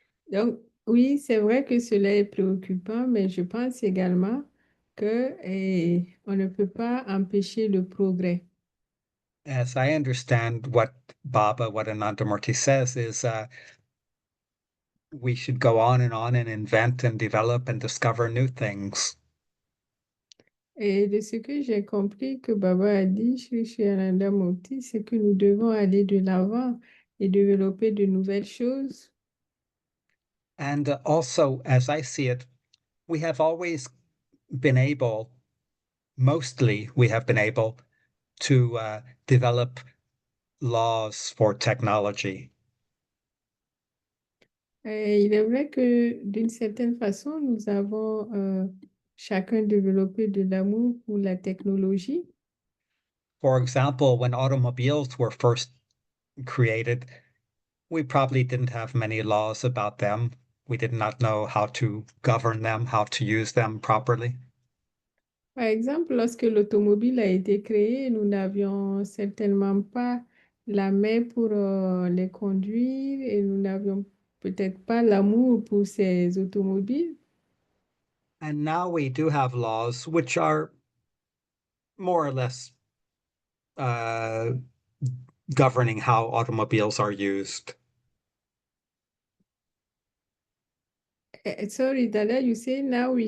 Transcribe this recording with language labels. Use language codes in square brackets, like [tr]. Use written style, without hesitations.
[fr] Donc, oui, c'est vrai que cela est préoccupant, mais je pense également que on ne peut pas empêcher le progrès. [en] As I understand what Anandamurti says is we should go on and invent and develop and discover new things. [fr] Et de ce que j'ai compris que Baba a dit, Sri Ananda Murti, c'est que nous devons aller de l'avant et développer de nouvelles choses. [en] And also, as I see it, we have always been able, mostly we have been able to develop laws for technology. [fr] Il est vrai que d'une certaine façon, nous avons chacun développé de l'amour pour la technologie. [en] For example, when automobiles were first created, we probably didn't have many laws about them. We did not know how to govern them, how to use them properly. [fr] Par exemple, lorsque l'automobile a été créée, nous n'avions certainement pas la main pour les conduire et nous n'avions peut-être pas l'amour pour ces automobiles. [en] And now we do have laws which are more or less uh, governing how automobiles are used. Sorry, Dada, you say now we